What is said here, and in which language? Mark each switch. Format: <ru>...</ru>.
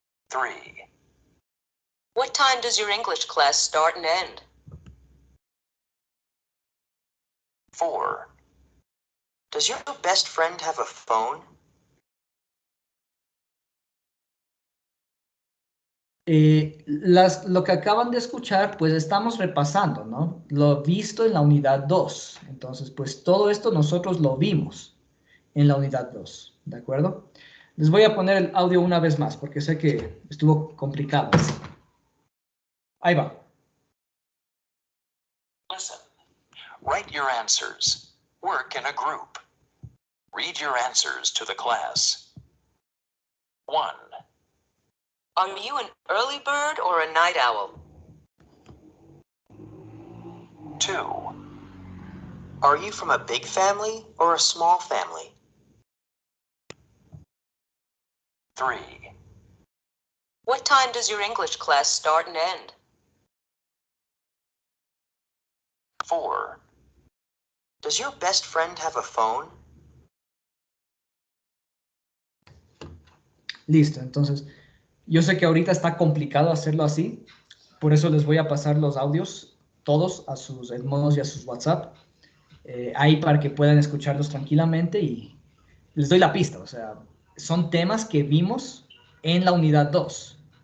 <en>3, What time does your English class start and end? 4, Does your best friend have a phone?</en> <es>Lo que acaban de escuchar, pues estamos repasando, ¿no? Lo visto en la unidad 2. Entonces, pues todo esto nosotros lo vimos en la unidad 2, ¿de acuerdo? Les voy a poner el audio una vez más, porque sé que estuvo complicado. Ahí va.</es> <en>Listen. Write your answers. Work in a group. Read your answers to the class. 1. Are you an early bird or a night owl? 2. Are you from a big family or a small family? 3. What time does your English class start and end? 4. Does your best friend have a phone?</en> <es>Listo, entonces, yo sé que ahorita está complicado hacerlo así, por eso les voy a pasar los audios, todos, a sus Edmodos y a sus WhatsApp, ahí para que puedan escucharlos tranquilamente y les doy la pista, o sea, son temas que vimos en la unidad 2.</es>